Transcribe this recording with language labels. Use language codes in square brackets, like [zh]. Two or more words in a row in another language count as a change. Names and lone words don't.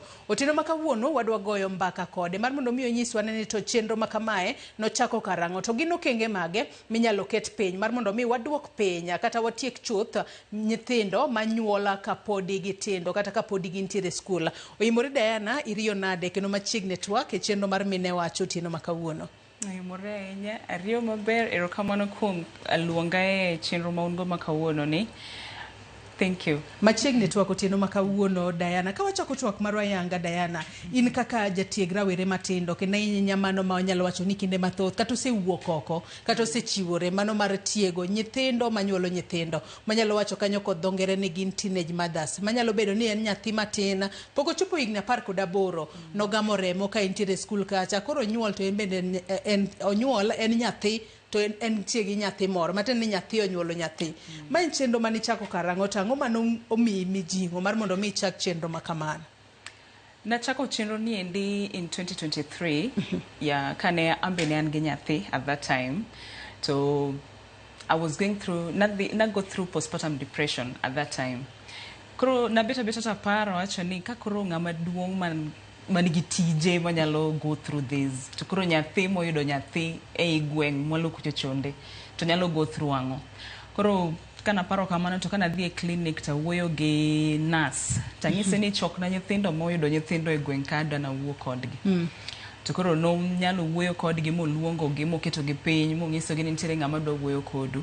[luo] Otieno makawuono wadwa goyo mbaka kode mar mondo miyo nyiswa ni to chenro makamae no chako karango to gin okenge mage minyalo ket piny mar mondo mi waduok piny kata watiek chuth nyithindo manyuola kapodi gitindo kata kapodi gintiere skul. Oyimore Diana iriyo nade kendo machiegni twak e chenro mar mine wacho otieno makawuono. Oyimore ahinya ariyo maber erokamano kuom luonga e chenro maungo makawuono ni. [en] Thank you. [luo] Machiegni twak otieno makawuono Diana. Ka wachako twak marwa yanga Diana, in kaka jatieg rawere matindo kendo nyamano ma onyalo wacho ni kinde mathoth kata osewuok oko kata osechiwore mano mar tiego nyithindo manyuolo nyithindo. Manyalo wacho kanyo kod dho ngere ni gin [en] teenage mothers. [luo] Manyalo bedo ni en nyathi matin, pok ochopo higni 18 nogamo remo ka intiere skul kacha koro onyuol to en onyuol en nyathi to en tiegi nyathi moro maten ni nyathi onyuolo nyathi. Ma en chenro mani chako karango tango mano omi mijingo mar mondo mi chak chenro makamano. Nachako chenro ni endi in 2023 ya kane ambe ne an gi nyathi [en] at that time. So I was going through not go through postpartum depression at that time. [luo] Koro na beta taparo wacho ni ka koro ng'ama duong' manigi tije manyalo [en] go through this [luo] to koro nyathi moyudo nyathi e gweng' mwalo kucho chonde to nyalo [en] go through [luo] ang'o. Koro kana paro kamano to kana dhi e clinic ta wuoyo gi nurse tang'ise ni chok na nyithindo moyudo nyithindo e gweng' ka dana wuo kodgi. To koro no nyalo wuoyo kodgi moluongo gi moketo gi piny mong'iso gi ni nitiere ng'ama dwa wuoyo kodu.